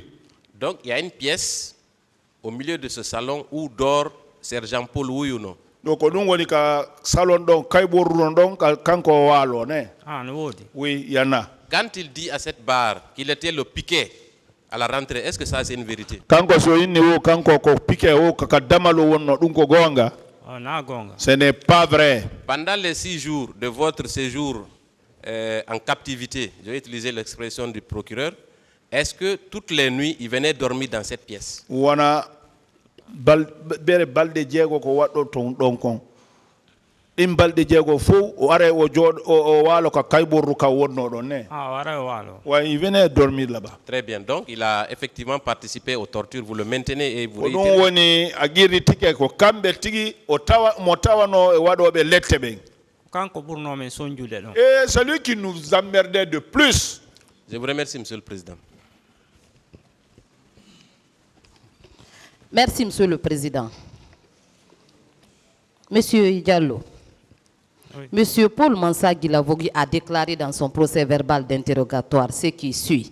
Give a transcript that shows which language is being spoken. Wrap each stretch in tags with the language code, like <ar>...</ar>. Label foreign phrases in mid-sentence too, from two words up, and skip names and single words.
<fr>Donc il y a une pièce au milieu de ce salon où dort sergent Paul Ouyouno. Donc nous on est salon donc</fr> <ff>kanko walo ne. Ah no.</ff> <fr>Oui, il y en a. Quand il dit à cette barre qu'il était le piquet à la rentrée, est-ce que ça c'est une vérité?</fr> <ff>Kanko so inni o kanko ko piquet o kakadamalo wonno dum ko gonga.</ff> <fr>Ce n'est pas vrai. Pendant les 6 jours de votre séjour en captivité, je vais utiliser l'expression du procureur, est-ce que toutes les nuits il venait dormir dans cette pièce?</fr> <ff>Wana bere balde jeego ko waddo ton don kon ɗin balde jeego fo o are o jooɗo o waalo ka kayborru ka wonno ɗon ne. Ah, wara o waalo.</ff> <fr>Ouais, il venait dormir là-bas. Très bien, donc il a effectivement participé aux tortures, vous le maintenez et vous</fr> <ff>ko ɗum woni a girri tike ko kamɓe tigi o tawa mo tawano e waɗoɓe lette ɓen. Kanko ɓurno men sonjude ɗon.</ff> <fr>Et celui qui nous emmerdait de plus. Je vous remercie, Monsieur le Président. Merci, Monsieur le Président. Monsieur Diallo, oui. Monsieur Paul Mansa Guilavogui a déclaré dans son procès verbal d'interrogatoire ce qui suit.</fr>